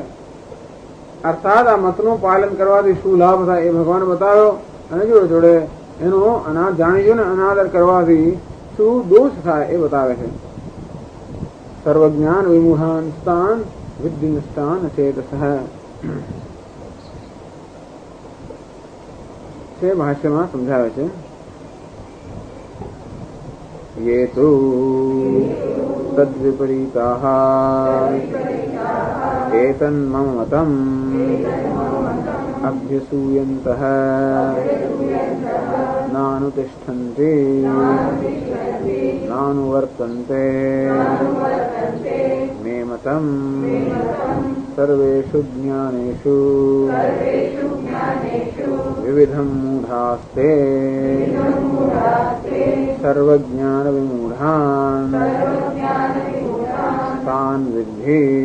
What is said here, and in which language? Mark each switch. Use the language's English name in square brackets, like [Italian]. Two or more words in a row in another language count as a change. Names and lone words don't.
[Gujarati] અર્થાત આ મતનું પાલન કરવાથી શું લાભ થાય એ ભગવાન બતાવ્યો, અને જોડે જોડે એનો જાણી જોઈને અનાદર કરવાથી શું દોષ થાય એ બતાવે છે. [Sanskrit] સર્વજ્ઞાન વિમૂઢાન સ્થાન વિદ્ધિ નષ્ટાન ચેતસઃ. [Gujarati] છે ભાષ્યમાં સમજાવે છે. [Sanskrit] ये तु तद्विपरीताः एतन्मम मतम् अभ्यसूयन्तः नानुतिष्ठन्ति नानुवर्तन्ते मे मतम् सर्वेषु ज्ञानेषु विविधं मूढास्ते सर्वज्ञान विमूढान् तान् विद्धि